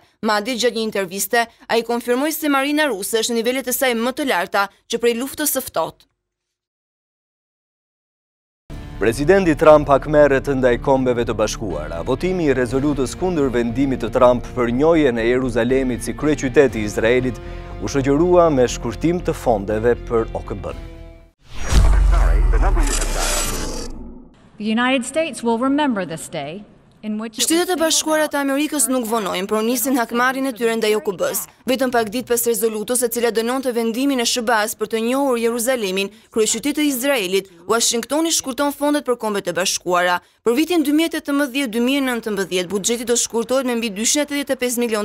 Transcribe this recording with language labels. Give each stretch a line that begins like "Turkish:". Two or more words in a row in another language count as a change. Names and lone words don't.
Albanian: Madje gjatë një interviste, ai konfirmoi se marina ruse është në nivelet e saj më të larta që prej luftës së ftohtë. Presidenti Trump hakmerret ndaj Kombeve të Bashkuara. Votimi i rezolutës kundër vendimit të Trump për njohjen e Jeruzalemit si kryeqyteti i Izraelit u shoqërua me shkurtim të fondeve për OKB-n.
English: The United States will remember this day.
Albanian: Shtetet e Bashkuara të Amerikës nuk vonojnë, por nisin hakmarrjen e tyre ndaj OKB-s. Vetëm pak ditë pas rezolutës e cila dënonte vendimin e SBA-s për të njohur Jeruzalemin kryeqytet të Izraelit, Washingtoni shkurton fondet për Kombet e Bashkuara. Për vitin 2018-2019, buxheti do shkurtohet me mbi $285 milion.